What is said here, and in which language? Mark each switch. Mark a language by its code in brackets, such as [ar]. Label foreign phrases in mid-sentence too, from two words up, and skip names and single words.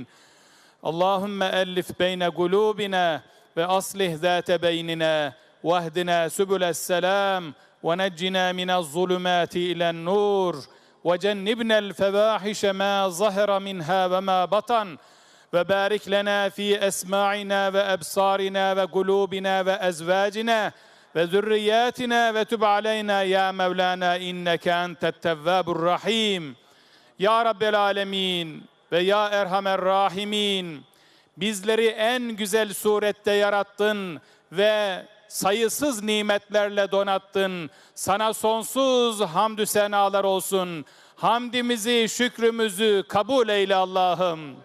[ar] اللهم ألف بين قلوبنا وأصلح ذات بيننا واهدنا سبل السلام ونجنا من الظلمات إلى النور وجنبنا الفواحش ما ظهر منها وما بطن وبارك لنا في أسماعنا وأبصارنا وقلوبنا وأزواجنا وذرياتنا وتب علينا يا مولانا إنك أنت التواب الرحيم. يا رب العالمين ويا أرحم الراحمين. [tr] Bizleri en güzel surette yarattın ve sayısız nimetlerle donattın. Sana sonsuz hamdü senalar olsun. Hamdimizi, şükrümüzü kabul eyle Allah'ım.